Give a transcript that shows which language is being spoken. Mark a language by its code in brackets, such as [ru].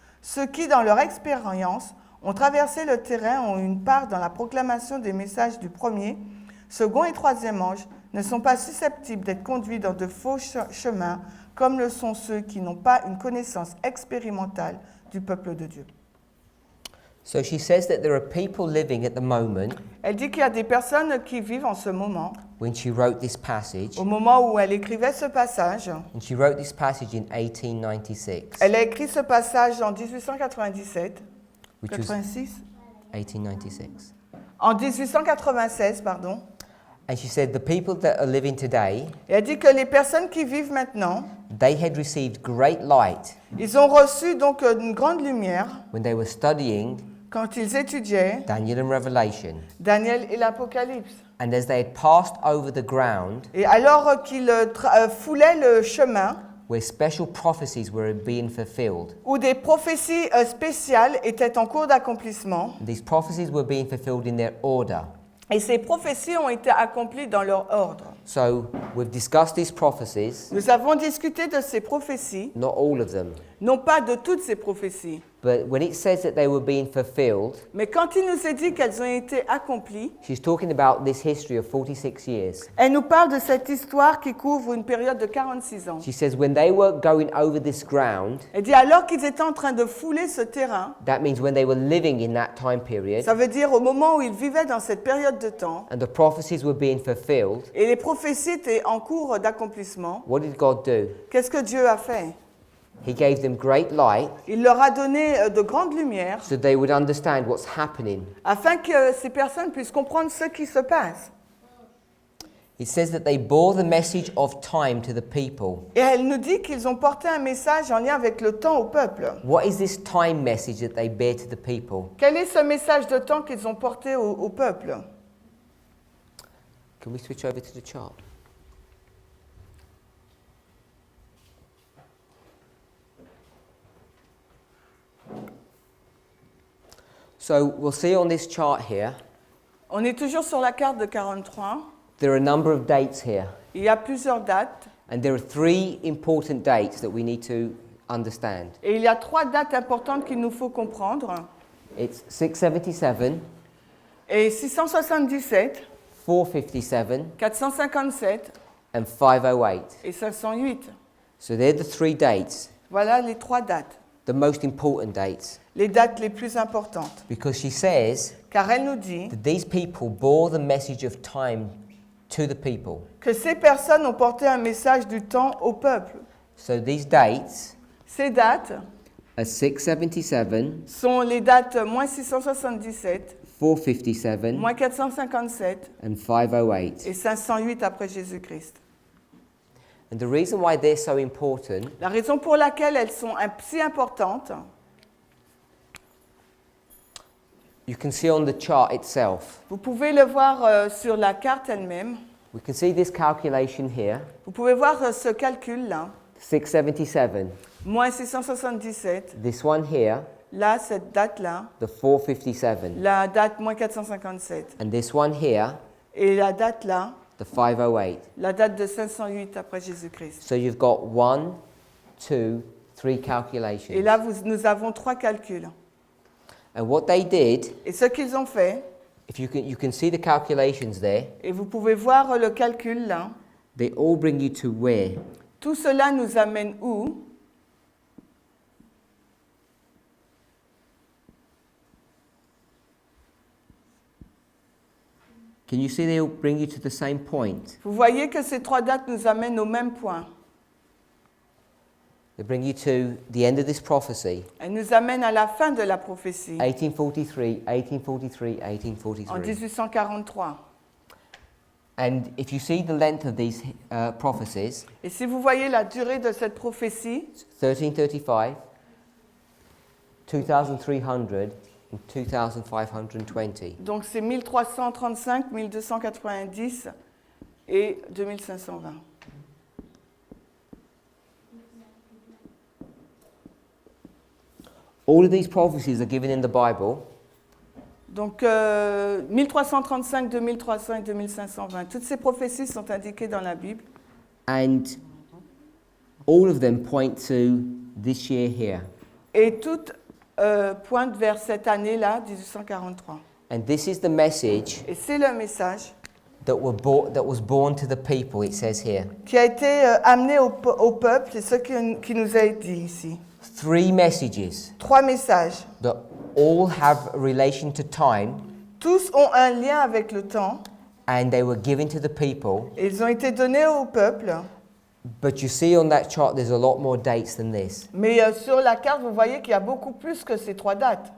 [fr] Ceux qui, dans leur expérience, ont traversé le terrain ont une part dans la proclamation des messages du premier, second et troisième ange, ne sont pas susceptibles d'être conduits dans de faux chemins, comme le sont ceux qui n'ont pas une connaissance expérimentale du peuple de Dieu. [en] So she says that there are people living at the moment, [fr] Elle dit qu'il y a des personnes qui vivent en ce moment, [en] when she wrote this passage, [fr] au moment où elle écrivait ce passage. [en] and she wrote this passage in 1896, [fr] Elle a écrit ce passage en 1897, [en] which was 86, 1896. [fr] en 1896, pardon. [en] And she said the people that are living today, [fr] Et elle dit que les personnes qui vivent maintenant, [en] they had received great light [fr] Ils ont reçu donc une grande lumière [en] when they were studying [fr] quand ils étudiaient [en] Daniel and Revelation. [fr] Daniel et l'Apocalypse. [en] And as they had passed over the ground [fr] Et alors qu'ils foulaient le chemin [en] where special prophecies were being fulfilled, [fr] où des prophéties spéciales étaient en cours d'accomplissement, [en] and these prophecies were being fulfilled in their order. [fr] et ces prophéties ont été accomplies dans leur ordre. [en] So we've discussed these prophecies, [fr] Nous avons discuté de ces prophéties, [en] not all of them, [fr] non pas de toutes ces prophéties, [en] but when it says that they were being fulfilled, [fr] mais quand il nous est dit qu'elles ont été accomplies, [en] she's talking about this history of 46 years. [fr] elle nous parle de cette histoire qui couvre une période de 46 ans. [en] She says when they were going over this ground, [fr] Elle dit alors qu'ils étaient en train de fouler ce terrain, [en] that means when they were living in that time period, [fr] ça veut dire au moment où ils vivaient dans cette période de temps, [en] and the prophecies were being fulfilled, [fr] et les prophéties étaient en cours d'accomplissement, [en] what did God do? [fr] qu'est-ce que Dieu a fait? [en] He gave them great light [fr] Il leur a donné de grandes lumières [en] so they would understand what's happening. [fr] afin que ces personnes puissent comprendre ce qui se passe. [en] It says that they bore the message of time to the people. [fr] Et elle nous dit qu'ils ont porté un message en lien avec le temps au peuple. [en] What is this time message that they bear to the people? [fr] Quel est ce message de temps qu'ils ont porté au peuple? [en] Can we switch over to the chart? So we'll see on this chart here, [fr] On est toujours sur la carte de 43. [en] there are a number of dates here. [fr] Il y a plusieurs dates. [en] And there are three important dates that we need to understand. [fr] Et il y a trois dates importantes qu'il nous faut comprendre. [en] It's 677, [fr] Et 677, [en] 457, [fr] 457 [en] and 508. [fr] et 508. [en] So they're the three dates, [fr] Voilà les trois dates. [en] the most important dates. [fr] Les dates les plus importantes. [en] Because she says [fr] Car elle nous dit [en] that these people bore the message of time to the people. [fr] que ces personnes ont porté un message du temps au peuple. [en] So these dates [fr] Ces dates [en] are 677, [fr] sont les dates moins 677, [en] 457, [fr] moins 457 [en] and 508. [fr] et 508 après Jésus-Christ. [en] And the reason why they're so important [fr] La raison pour laquelle elles sont si importantes, [en] you can see on the chart itself. [fr] vous pouvez le voir sur la carte elle-même. [en] We can see this calculation here, [fr] Vous pouvez voir ce calcul-là. [en] 677. [fr] Moins 677, [en] This one here, [fr] là, cette date-là, [en] the 457. [fr] la date moins 457. [en] And this one here, [fr] Et la date là, [en] the 508. [fr] la date de 508 après Jésus-Christ. [en] So you've got 1, 2, 3 calculations. [fr] Et là, nous avons trois calculs. [en] And what they did, [fr] Et ce qu'ils ont fait, [en] if you can see the calculations there, [fr] et vous pouvez voir le calcul là, [en] they all bring you to where? [fr] tout cela nous amène où? [en] Can you see they all bring you to the same point? [fr] Vous voyez que ces trois dates nous amènent au même point. [en] They bring you to the end of this prophecy, [fr] Elles nous amènent à la fin de la prophétie, [en] 1843, 1843, [fr] en 1843. 1843. [en] And if you see the length of these prophecies, [fr] Et si vous voyez la durée de cette prophétie, [en] 1335, 2300, and 2520. [fr] donc c'est 1335, 1290 et 2520. [en] All of these prophecies are given in the Bible, [fr] Donc 1335, 2300 et 2520. Toutes ces prophéties sont indiquées dans la Bible. [en] and all of them point to this year here. [fr] Et toutes pointent vers cette année-là, 1843. [en] And this is the message [fr] Et c'est le message [en] that was born to the people, it says here. [fr] qui a été amené au peuple, c'est ce qui nous a été dit ici. [en] 3 messages [fr] Trois messages. [en] that all have a relation to time, [fr] Tous ont un lien avec le temps. [en] and they were given to the people. [fr] Et ils ont été donnés au peuple. [en] But you see on that chart, there's a lot more dates than this. [fr] Mais sur la carte, vous voyez qu'il y a beaucoup plus que ces trois dates.